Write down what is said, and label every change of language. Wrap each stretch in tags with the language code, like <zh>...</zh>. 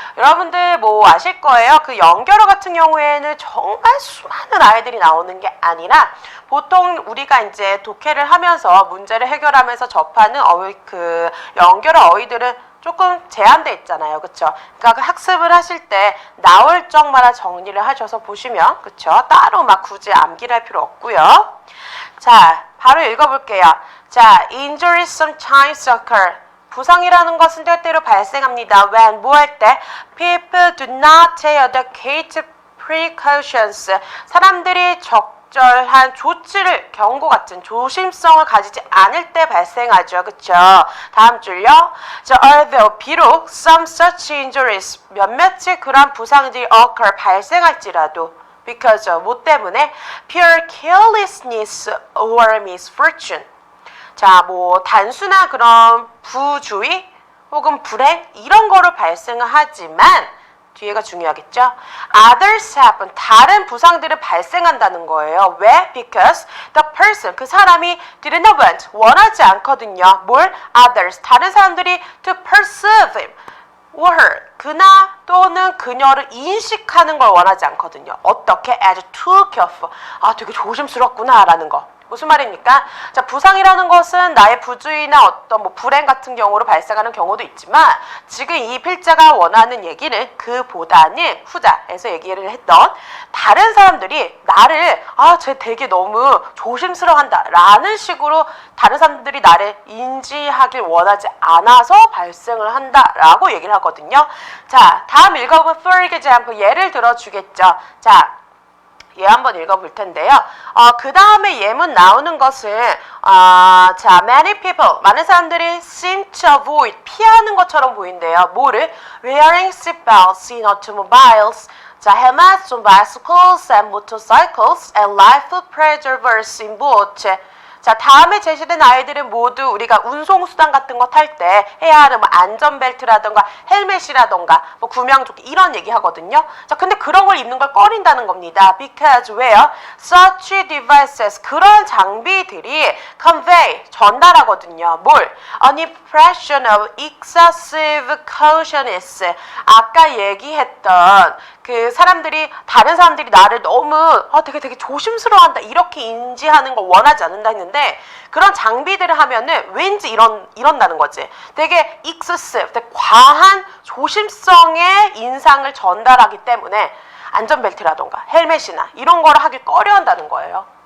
<ko>여러분들 뭐 아실 거예요. 그 연결어 같은 경우에는 정말 수많은 아이들이 나오는 게 아니라 보통 우리가 이제 독해를 하면서 문제를 해결하면서 접하는 그 연결어 어휘들은 조금 제한돼 있잖아요. 그쵸? 그러니까 그 학습을 하실 때 나올 적마다 정리를 하셔서 보시면, 그쵸? 따로 막 굳이 암기를 할 필요 없고요. 자, 바로 읽어볼게요. 자,</ko> <en>injuries sometimes occur.</en> <ko>부상이라는 것은 때때로 발생합니다. when, 뭐 할 때?</ko> <en>people do not take adequate precautions.</en> <ko>사람들이 적절한 조치를, 경고 같은 조심성을 가지지 않을 때 발생하죠. 그쵸? 다음 줄요.</ko> <en>자, although</en> <ko>비록</ko> <en>some such injuries,</en> <ko>몇몇의 그런 부상들이</ko> <en>occur,</en> <ko>발생할지라도</ko> <en>because</en> <ko>뭐 때문에</ko> <en>pure carelessness or misfortune.</en> <ko>자, 뭐 단순한 그런 부주의 혹은 불행 이런 거로 발생을 하지만 뒤에가 중요하겠죠?</ko> <en>Others happen.</en> <ko>다른 부상들은 발생한다는 거예요. 왜?</ko> <en>Because the person,</en> <ko>그 사람이</ko> <en>didn't want,</en> <ko>원하지 않거든요. 뭘?</ko> <en>Others,</en> <ko>다른 사람들이</ko> <en>to perceive him or her,</en> <ko>그나 또는 그녀를 인식하는 걸 원하지 않거든요. 어떻게?</ko> <en>As too careful.</en> <ko>아, 되게 조심스럽구나 라는 거. 무슨 말입니까? 자, 부상이라는 것은 나의 부주의나 어떤 뭐 불행 같은 경우로 발생하는 경우도 있지만 지금 이 필자가 원하는 얘기는 그보다는 후자에서 얘기를 했던 다른 사람들이 나를 쟤 되게 너무 조심스러워한다 라는 식으로 다른 사람들이 나를 인지하길 원하지 않아서 발생을 한다 라고 얘기를 하거든요. 자, 다음 읽어보면 for example 예를 들어주겠죠. 자, 얘 한번 읽어볼 텐데요. 그 다음에 예문 나오는 것은 자,</ko> <en>many people,</en> <ko>많은 사람들이</ko> <en>seem to avoid,</en> <ko>피하는 것처럼 보인대요. 뭐를?</ko> <en>Wearing seatbelts in automobiles. 자, helmets on bicycles and motorcycles and life preservers in boats.</en> <ko>자, 다음에 제시된 아이들은 모두 우리가 운송수단 같은 거 탈 때 해야 하는 뭐 안전벨트라던가 헬멧이라던가 뭐 구명조끼 이런 얘기 하거든요. 자, 근데 그런 걸 입는 걸 꺼린다는 겁니다. Because 왜요?</ko> <en>Such devices,</en> <ko>그런 장비들이</ko> <en>convey,</en> <ko>전달하거든요. 뭘?</ko> <en>An impression of excessive cautiousness.</en> <ko>아까 얘기했던 그 사람들이, 다른 사람들이 나를 너무 되게 조심스러워한다 이렇게 인지하는 걸 원하지 않는다 했는데 그런 장비들을 하면은 왠지 이런다는 거지. 되게 excessive, 되게 과한 조심성의 인상을 전달하기 때문에 안전벨트라던가 헬멧이나 이런 거를 하길 꺼려한다는 거예요.</ko>